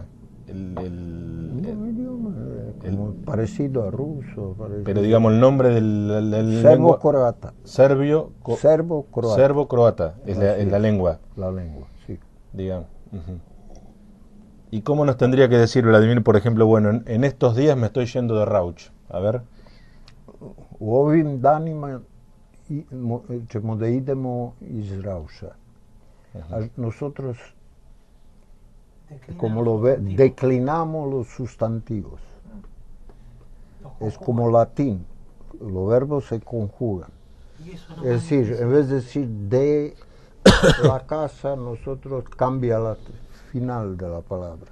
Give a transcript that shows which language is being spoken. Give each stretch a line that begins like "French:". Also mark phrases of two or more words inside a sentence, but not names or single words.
Spanish: Un idioma como parecido a ruso. Parecido. Pero digamos el nombre del lengua... Serbo-croata. Serbio... Serbo-croata. Serbo-croata es Así la lengua, La lengua, sí. digamos. Ujú. ¿Y cómo nos tendría que decir Vladimir, por ejemplo, bueno, en estos días me estoy yendo de Rauch? A ver.
Serbian: U ovim danima ćemo da idemo iz Rauša.
Spanish: A nosotros, como lo ve, declinamos los sustantivos. Es como latín. Los verbos se conjugan. Y eso no Es decir, en vez de decir de la casa, nosotros cambia la final de la palabra.